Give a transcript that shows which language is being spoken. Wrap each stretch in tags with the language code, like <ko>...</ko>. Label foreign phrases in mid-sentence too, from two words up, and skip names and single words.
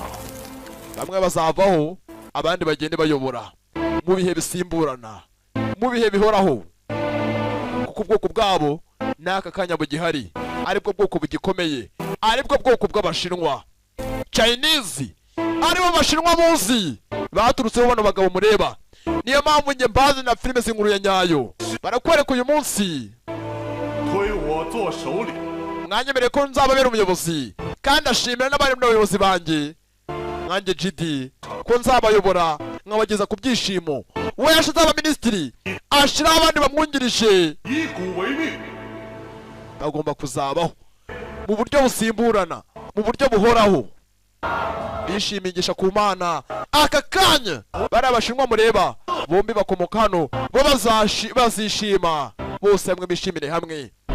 <rw>Bamwe bazavaho, abandi bagende bayobora mu bihe bisimburana, mu bihe bihoraho, kuko ubwoko bwabo n'aka kanya bugihari, aribwo bwoko bugikomeye, aribwo bwoko bw'Abashinwa. Chinese aribo Abashinwa muzi baturutseho bano bagabo mureba. Niyo mpamvu njye mbazi na filime z'inkuru ya nyayo barakwereka uyu munsi.</rw> <zh>推我做首领，</zh> <rw>Mwanyemereye ko nzababera umuyobozi, kandi ashimira n'abari n'abayobozi banjye nkanjye Jidi ko nzabayobora nkabageza ku byishimo. We yashize abaminisitiri, ashiraho abandi bamwungirije,</rw> <zh>以古为命，</zh> <rw>bagomba kuzabaho mu buryo busimburana, mu buryo buhoraho. Bishimingisha ku Mana. Aka kanya bari Abashinwa mureba, bombi bakomoka hano, bo bazishima bose hamwe, bishimire hamwe.</rw>